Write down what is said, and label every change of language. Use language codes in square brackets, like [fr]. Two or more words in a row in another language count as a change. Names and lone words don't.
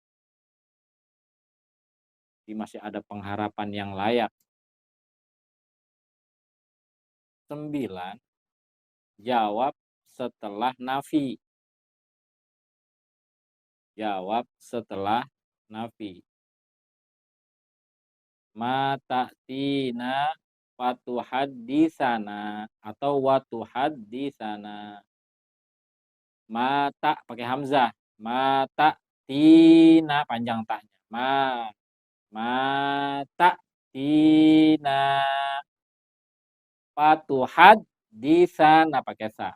[id] Jadi masih ada pengharapan yang layak. 9. Jawab setelah nafi. Jawab setelah nafi. [ar] Ma ta'tina fatuhaddisana atau watuhaddisana. [id] Mata pakai hamzah. [ar] Mata tina [id] panjang taknya. [ar] Mata tina fatuhaddisana [id] pakai sa.